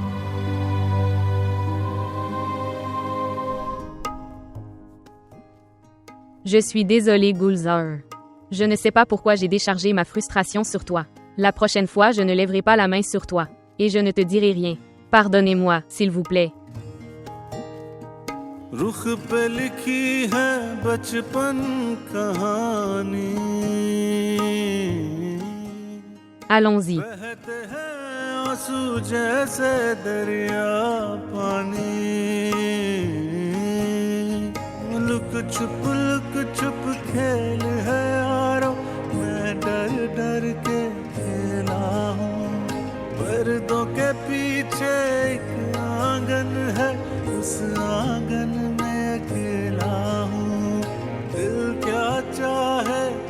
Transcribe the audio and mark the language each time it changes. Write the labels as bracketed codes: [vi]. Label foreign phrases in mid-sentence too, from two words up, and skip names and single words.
[fr] Je suis désolée, Gulzar. Je ne sais pas pourquoi j'ai déchargé ma frustration sur toi. La prochaine fois, je ne lèverai pas la main sur toi. Et je ne te dirai rien. Pardonnez-moi, s'il vous plaît. [hi] रुख पे लिखी है बचपन कहानी [fr] Allons-y. [hi] बहते हैं आंसू जैसे दरिया पानी लुक छुप खेल है यारो मैं डर डर के खेला हूँ पर्दों के पीछे एक आंगन है उस आंगन में अकेला हूँ दिल क्या चाहे